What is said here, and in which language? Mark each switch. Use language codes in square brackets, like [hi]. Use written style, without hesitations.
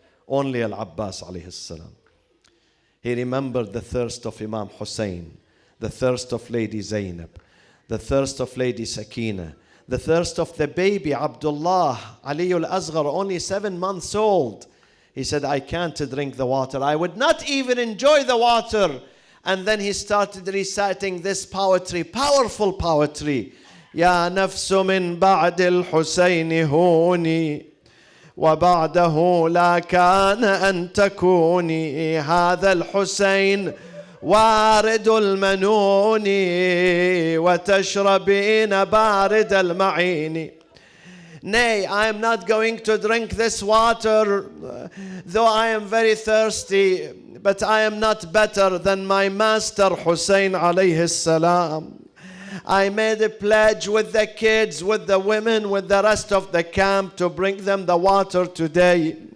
[en] Only Al-Abbas alayhi salam. He remembered the thirst of Imam Hussein, the thirst of Lady Zainab, the thirst of Lady Sakina, the thirst of the baby Abdullah, Ali al-Asghar, only 7 months old. He said, I can't drink the water. I would not even enjoy the water. And then he started reciting this poetry, powerful poetry. [ar] يا نفس من بعد الحسين هوني وبعده لا كان أن تكوني هذا الحسين وارد المنون وتشربين بارد المعين. [en] Nay, I am not going to drink this water, though I am very thirsty, but I am not better than my master Hussein alayhi salam. I made a pledge with the kids, with the women, with the rest of the camp to bring them the water today.